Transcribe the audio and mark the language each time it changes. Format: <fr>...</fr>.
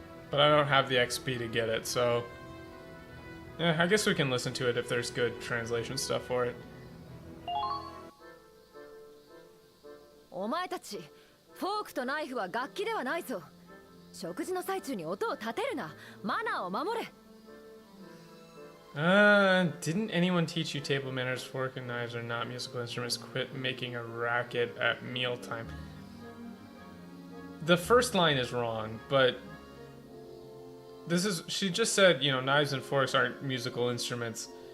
<en>But I don't have the XP to get it, so yeah, I guess we can listen to it if there's good translation stuff for it.</en> <ja>お前たち、フォークとナイフは楽器ではないぞ。食事の最中に音を立てるな。マナーを守れ。</ja> <en>Didn't anyone teach you table manners? Fork and knives are not musical instruments. Quit making a racket at mealtime. The first line is wrong, but she just said, you know, knives and forks aren't musical instruments.</en>